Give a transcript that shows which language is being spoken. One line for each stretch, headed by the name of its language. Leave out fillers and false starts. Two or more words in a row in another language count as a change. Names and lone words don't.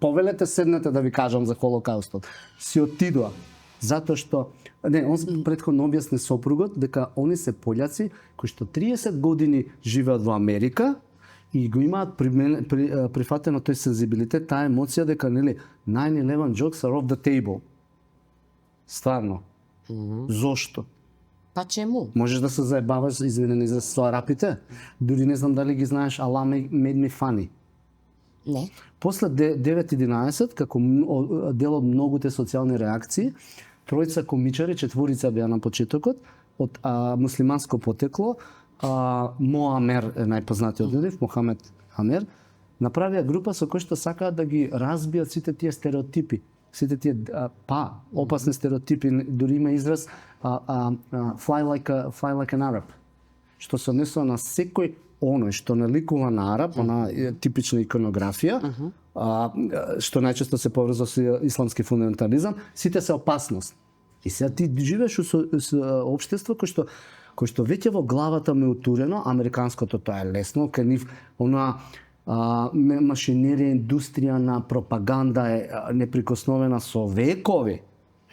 Macedonian: Повелете седнете да ви кажам за Холокаустот. Си отидоа. Затоа што он претходно објасни сопругот дека они се пољаци кои што 30 години живеат во Америка и го имаат прифатено тој сензибилитет, таа емоција дека нели 9/11
English: jokes are off the table.
Macedonian: Стварно. Зошто? Па чему? Можеш да се заебаваш, извинени за со арапите? Дури не знам дали ги знаеш Allah made me funny. Не. После 9/11, како дел од многуте социјални реакции, тројца комичари, четворица беа на почетокот, од муслиманско потекло, Моамер е најпознатиот од нив, Мохамед Амер, направија група со кој што сакаат да ги разбијат сите тие стереотипи, сите тие опасни стереотипи, дури има израз
English: fly like an Arab,
Macedonian: што се однесува на секој оној што наликува на Араб, она типична иконографија, што најчесто се поврзува со исламски фундаментализам, сите се опасност. И сега ти живееш со општество кој што веќе во главата ме утурено, американското тоа е лесно, кај нив она машинерија, индустрија на пропаганда е неприкосновена со векови.